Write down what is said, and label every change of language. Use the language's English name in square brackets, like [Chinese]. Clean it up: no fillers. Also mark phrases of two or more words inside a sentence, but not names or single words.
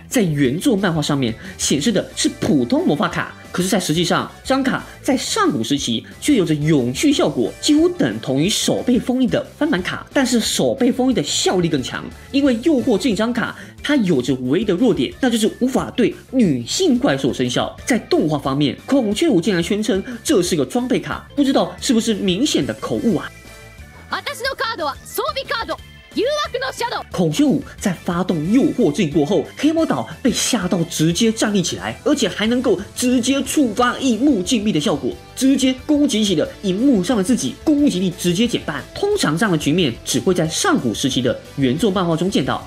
[Chinese] 在原作漫画上面显示的是普通魔法卡，可是，在实际上，这张卡在上古时期却有着永续效果，几乎等同于手被封印的翻版卡。但是手被封印的效力更强，因为诱惑这张卡它有着唯一的弱点，那就是无法对女性怪兽生效。在动画方面，孔雀舞竟然宣称这是个装备卡，不知道是不是明显的口误啊？ [Japanese] 私のカードは装備カード。誘惑のシャドウ。 [Chinese] 孔雀舞在发动诱惑之影过后，黑魔岛被吓到直接站立起来，而且还能够直接触发荧幕禁闭的效果，直接攻击起了荧幕上的自己，攻击力直接减半。通常这样的局面只会在上古时期的原作漫画中见到。